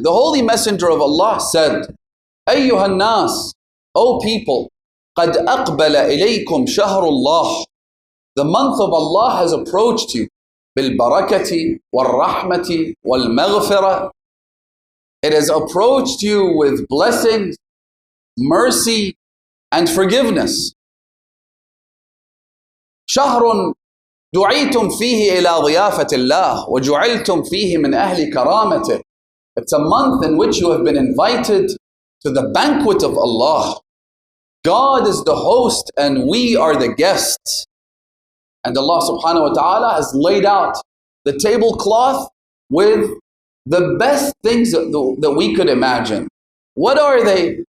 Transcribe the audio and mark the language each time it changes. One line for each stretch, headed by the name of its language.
English: The Holy Messenger of Allah said, "Ayyuhan nas, O people,
Arabic: قَدْ أَقْبَلَ إِلَيْكُمْ شَهْرُ اللَّهِ."
English: The month of Allah has approached you.
Arabic: بِالْبَرَكَةِ وَالرَّحْمَةِ وَالْمَغْفِرَةِ.
English: It has approached you with blessings, mercy, and forgiveness.
Arabic: شهر دعيتم فيه إلى ضيافة الله وجعلتم فيه من أهل كرامته.
English: It's a month in which you have been invited to the banquet of Allah. God is the host and we are the guests. And Allah subhanahu wa ta'ala has laid out the tablecloth with the best things that we could imagine. What are they?